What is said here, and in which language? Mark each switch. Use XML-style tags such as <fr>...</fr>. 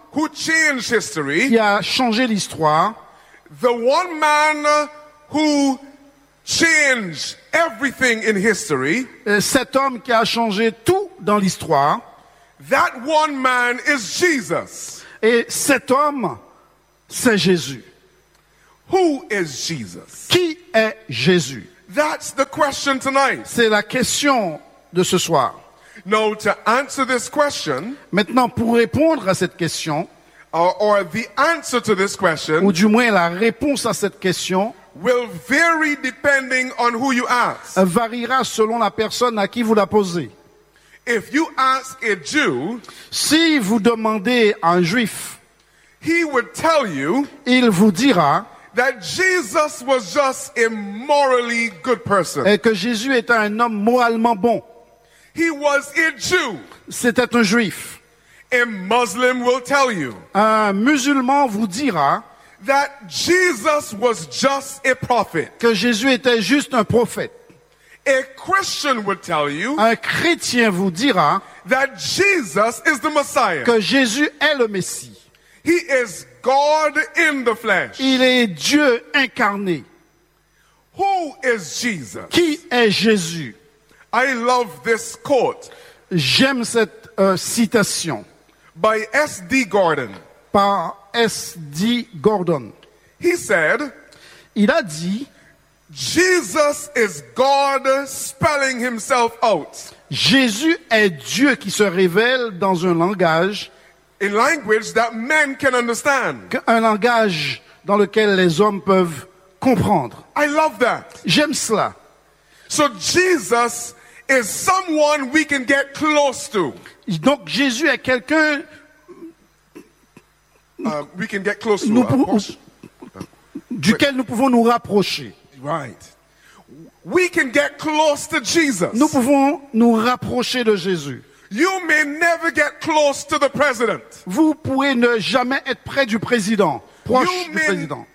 <en>who changed history,</en> <fr>qui a changé l'histoire,</fr> <en>the one man who changed everything in history,</en> <fr>cet homme qui a changé tout dans l'histoire,</fr> <en>that one man is Jesus.</en> <fr>Et cet homme, c'est Jésus.</fr> <en>Who is Jesus?</en> <fr>Qui est Jésus?</fr> <en>That's the question tonight.</en> <fr>C'est la question de ce soir.</fr> <en>Now, to answer this question,</en> <fr>maintenant, pour répondre à cette question,</fr> <en>or the answer to this question,</en> <fr>ou du moins la réponse à cette question,</fr> <en>will vary depending on who you ask.</en> <fr>Variera selon la personne à qui vous la posez.</fr> <en>If you ask a Jew,</en> <fr>si vous demandez à un juif,</fr> <en>he would tell you,</en> <fr>il vous dira,</fr> <en>that Jesus was just a morally good person.</en> <fr>Et que Jésus était un homme moralement bon.</fr> <en>He was a Jew.</en> <fr>C'était un juif.</fr> <en>A Muslim will tell you.</en> <fr>Un musulman vous dira,</fr> <en>that Jesus was just a prophet.</en> <fr>Que Jésus était juste un prophète.</fr> <en>A Christian will tell you.</en> <fr>Un chrétien vous dira,</fr> <en>that Jesus is the Messiah.</en> <fr>Que Jésus est le Messie.</fr> <en>He is God in the flesh.</en> <fr>Il est Dieu incarné.</fr> <en>Who is Jesus?</en> <fr>Qui est Jésus?</fr> <en>I love this quote.</en> <fr>J'aime cette citation.</fr> <en>By S.D. Gordon.</en> <fr>Par S.D. Gordon.</fr> <en>He said,</en> <fr>il a dit,</fr> <en>Jesus is God spelling himself out.</en> <fr>Jésus est Dieu qui se révèle dans un langage,</fr> <en>a language that men can understand.</en> <fr>Un langage dans lequel les hommes peuvent comprendre.</fr> <en>I love that.</en> <fr>J'aime cela.</fr> <en>So Jesus is someone we can get close to.</en> <fr>Donc Jésus est quelqu'un</fr> <en>we can get close to.</en> <fr>Duquel nous pouvons nous rapprocher.</fr> <en>Right. We can get close to Jesus.</en> <fr>Nous pouvons nous rapprocher de Jésus.</fr> <en>You may never get close to the president.</en> <fr>Vous pouvez ne jamais être près du président, proche du président.</fr>